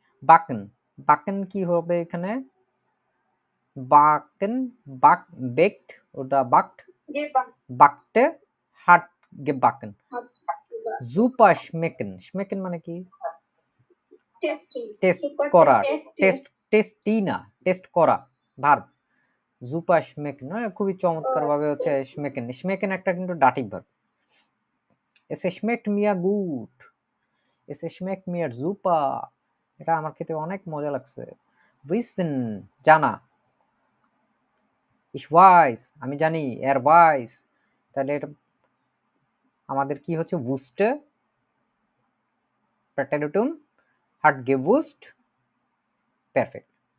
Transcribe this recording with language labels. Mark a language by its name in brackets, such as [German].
[Bangla] বাকেন, বাকেন কি হবে এখানে? বাকেন, বাক, বেকড, ওটা বাকড, বাকতে, হাট gebacken। সুপার schmecken, schmecken মানে কি? টেস্টি। টেস্ট করা, টেস্ট, টেস্টি না, টেস্ট করা ভার্ব। সুপার schmecken, খুবই চমৎকার ভাবে হচ্ছে schmecken। schmecken একটা কিন্তু dative verb. [German] Es schmeckt mir gut, es schmeckt mir super, [Bangla] এটা আমার খেতে অনেক মজা লাগছে। wissen, জানা। [German] ich weiß, [Bangla] আমি জানি। [German] er weiß, [Bangla] তাহলে এটা আমাদের কি হচ্ছে? [German] wusste, প্রেটেরিটুম, hat gewusst, পারফেক্ট।